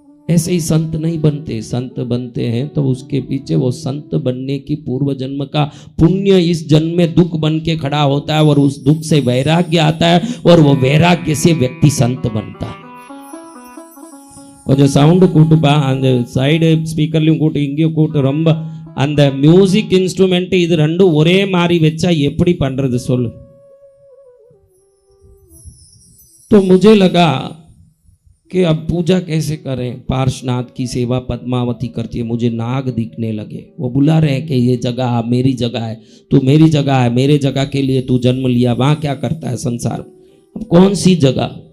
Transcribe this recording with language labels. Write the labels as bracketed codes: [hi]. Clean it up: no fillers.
[hi] ऐसे ही संत नहीं बनते, संत बनते हैं तो उसके पीछे वो संत बनने की पूर्व जन्म का पुण्य इस जन्म में दुख बन के खड़ा होता है, और उस दुख से वैराग्य आता है, और वो वैराग्य से व्यक्ति संत बनता है। [ta] கொஞ்சம் சவுண்டு கூட்டுப்பா, அந்த சைடு ஸ்பீக்கர்லையும் கூட்டு, இங்கேயும் கூட்டு. ரொம்ப அந்த மியூசிக் இன்ஸ்ட்ருமெண்ட் இது ரெண்டும் ஒரே மாதிரி வச்சா எப்படி பண்றது சொல்லு. [hi] तो मुझे लगा कि अब पूजा कैसे करें, पार्श्वनाथ की सेवा पद्मावती करती है, मुझे नाग दिखने लगे, वो बुला रहे हैं कि ये जगह मेरी जगह है, तू मेरी जगह है, मेरे जगह के लिए तू जन्म लिया, वहाँ क्या करता है संसार, अब कौन सी जगह।